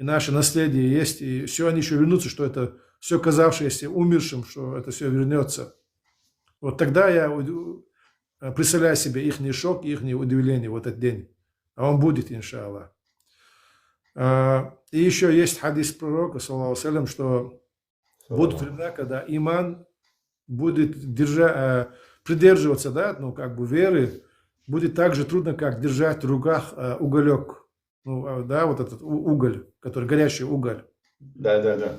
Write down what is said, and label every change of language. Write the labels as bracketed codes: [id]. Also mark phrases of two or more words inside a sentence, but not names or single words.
[ru] и наше наследие есть, и все они еще вернутся, что это все казавшееся умершим, что это все вернется. Вот тогда я представляю себе их шок, их удивление в этот день. А он будет, иншаллах. И еще есть хадис пророка, [ar] صلى الله عليه وسلم, [ru] что будут времена, когда иман будет придерживаться, да, ну, как бы веры, будет так же трудно, как держать в руках уголек. Ну, да, вот этот уголь, который горящий уголь. Да.